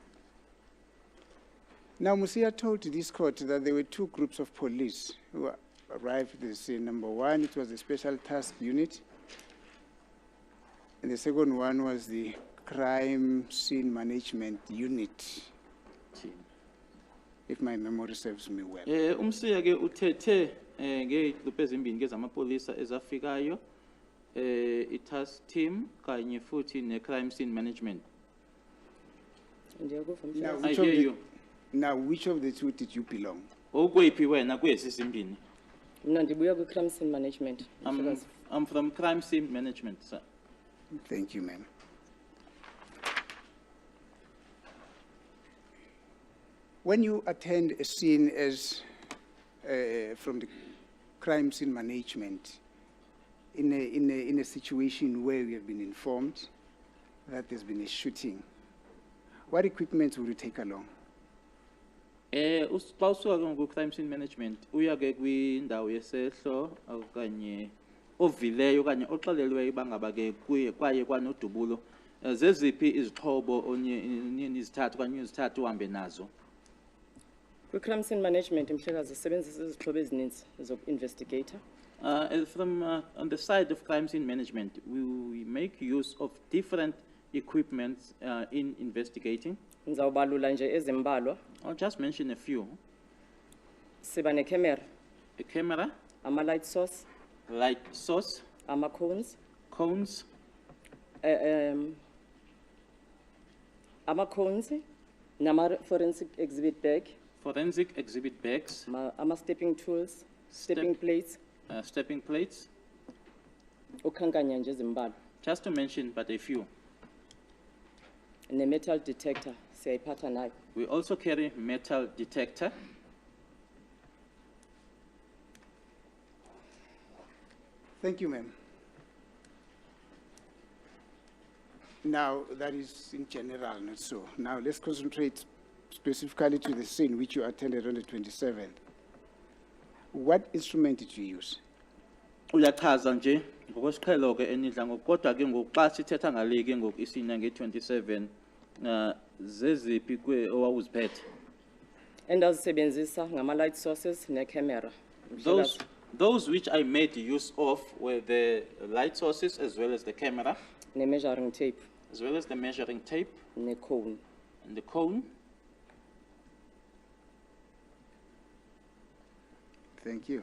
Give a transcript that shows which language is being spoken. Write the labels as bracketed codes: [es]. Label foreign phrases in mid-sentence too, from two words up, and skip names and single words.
[en] Now, Musia told this court that there were two groups of police who arrived at the scene. Number one, it was the Special Task Unit, and the second one was the Crime Scene Management Unit, if my memory serves me well. [xh] Umsiya ke uthethe ngegroup ezimbini ke zamapolisa ezafikayo i- [en] task team [xh] kanye futhi ne- [en] crime scene management. Now, I hear you. Now, which of the two did you belong? [xh] Okwephi wena kwezi zimbini? Mna ndibuya kwi- [en] crime scene management. I'm from crime scene management, sir. Thank you, ma'am. When you attend a scene as from the crime scene management, in a situation where we have been informed that there's been a shooting, what equipment will you take along? [xh] Xa usuka ke ku- [en] crime scene management [xh] uya ke kwindawo yesehlo okanye ovileyo okanye oxelelweyo bangaba ke kwaye kwanodubulo zeziphi izixhobo nizithatha okanye uzithatha uhambe nazo? Kwi- [en] crime scene management [xh] mhlekazi sisebenzisa izixhobo ezininzi zoku-investigator. [en] From on the side of crime scene management, we make use of different equipment in investigating. [xh] Ndizawubalula nje ezimbalwa. [en] I'll just mention a few. [xh] Siba ne-camera, [en] A camera, [xh] ama- [en] light source, light source, [xh] ama-cones, [en] cones, [xh] ama-cones, nama- [en] forensic exhibit bag, forensic exhibit bags, ama-stepping tools, stepping plates, stepping plates, [xh] ukhankanya nje ezimbalwa. [en] just to mention but a few. [xh] Ne- [en] metal detector [xh] siyayiphatha nayo. [en] We also carry metal detector. Thank you, ma'am. Now, that is in general, not so. Now, let's concentrate specifically to the scene which you attended on the 27th. What instrument did you use? [xh] Uyachaza nje ngokwesiqhelo ke enidla ngokodwa ke ngokuxa sithetha ngale ke ngoku isina nge-27 zeziphi kwe owawuziphethe? Endazisebenzisa ngama- [en] light sources [xh] ne-camera. [en] Those which I made use of were the light sources as well as the camera, [xh] Ne- [en] measuring tape, as well as the measuring tape [xh] ne-cone. [en] and the cone. Thank you.